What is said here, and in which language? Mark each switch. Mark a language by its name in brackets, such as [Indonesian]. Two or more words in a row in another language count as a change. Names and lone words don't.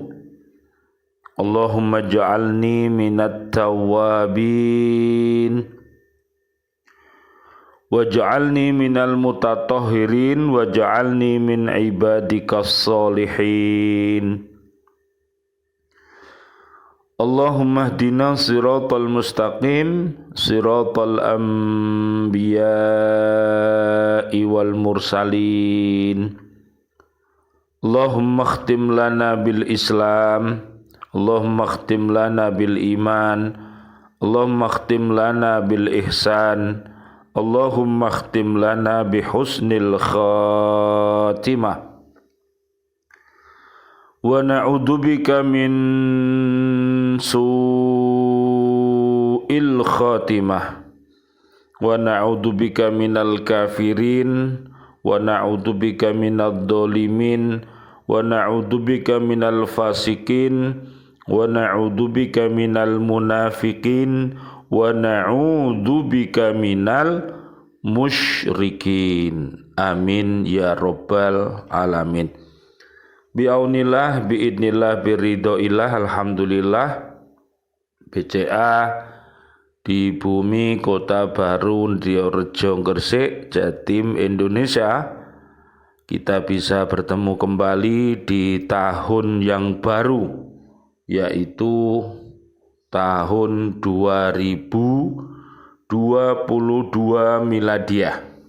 [Arabic] اللهم اجعلني من التوابين واجعلني من المتطهرين واجعلني من عبادك الصالحين. اللهم اهدنا الصراط المستقيم صراط الأنبياء والمرسلين. اللهم اختم لنا بالإسلام، اللهم اختم لنا بالإيمان، اللهم اختم لنا بالإحسان، اللهم اختم لنا بحسن الخاتمة. ونعوذ بك من سوء الخاتمة ونعوذ بك من الكافرين ونعوذ بك من الظالمين ونعوذ بك من الفاسقين ونعوذ بك من المنافقين ونعوذ بك من المشركين. آمين يا رب العالمين. بعون الله، بإذن الله، برضى الله، الحمد لله. [Indonesian] BCA di bumi Kota Baru Ndiorejo Gresik, Jatim, Indonesia, kita bisa bertemu kembali di tahun yang baru, yaitu tahun 2022 miladiah.